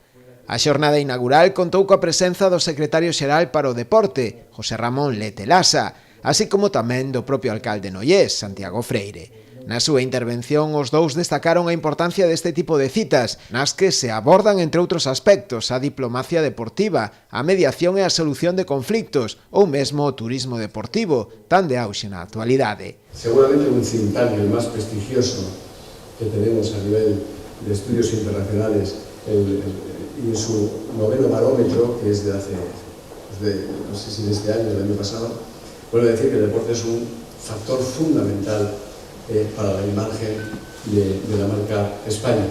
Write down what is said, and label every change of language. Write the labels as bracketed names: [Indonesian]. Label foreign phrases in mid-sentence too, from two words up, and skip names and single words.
[Galician] A xornada inaugural contou coa presenza do secretario xeral para o Deporte, José Ramón Lete Lasa, así como tamén do propio alcalde noiés, Santiago Freire. Na súa intervención, os dous destacaron a importancia deste tipo de citas, nas que se abordan, entre outros aspectos, a diplomacia deportiva, a mediación e a solución de conflictos, ou mesmo o turismo deportivo, tan de auxe na actualidade. Seguramente un [English] think tank, [Spanish] el más prestigioso que tenemos a nivel de estudios internacionales, y en su noveno barómetro, que es de hace, no sé si de este año o del año pasado, vuelve a decir que el deporte es un factor fundamental para la imagen de la marca España.